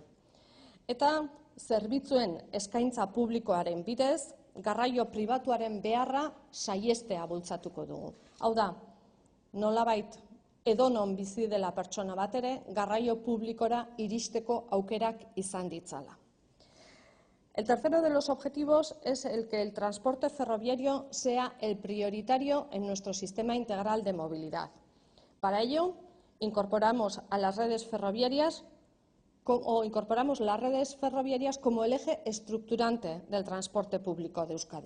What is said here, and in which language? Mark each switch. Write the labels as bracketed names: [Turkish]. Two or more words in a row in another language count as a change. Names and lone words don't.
[Basque] Eta zerbitzuen eskaintza publikoaren bidez, garraio pribatuaren beharra saihestea bultzatuko dugu. Hau da, nolabait edonon bizi dela pertsona bat ere, garraio publikora iristeko aukerak izan ditzala. [Spanish] El tercero de los objetivos es el que el transporte ferroviario sea el prioritario en nuestro sistema integral de movilidad. Para ello, incorporamos las redes ferroviarias como el eje estructurante del transporte público de Euskadi.